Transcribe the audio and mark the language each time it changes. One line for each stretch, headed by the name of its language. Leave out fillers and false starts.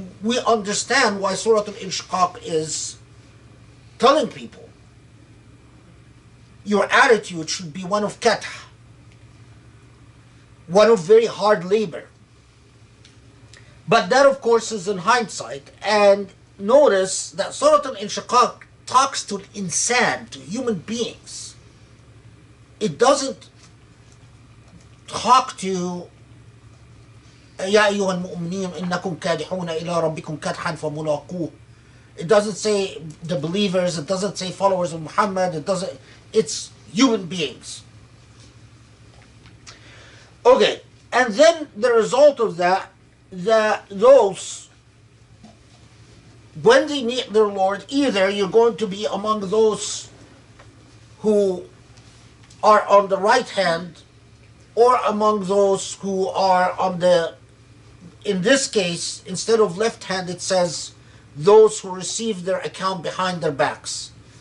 English: We understand why Surah Al-Inshiqaq is telling people your attitude should be one of kath, one of very hard labor. But that, of course, is in hindsight. And notice that Surah Al-Inshiqaq talks to insan, to human beings. It doesn't talk to
Arabic: يا أيها المؤمنين إنكم كادحون إلى ربكم كدحا فملاقوه.
English: It doesn't say the believers, it doesn't say followers of Muhammad, it's human beings. Okay, and then the result of that those, when they meet their Lord, either you're going to be among those who are on the right hand or among those who are on the, in this case, instead of left hand, it says those who receive their account behind their backs.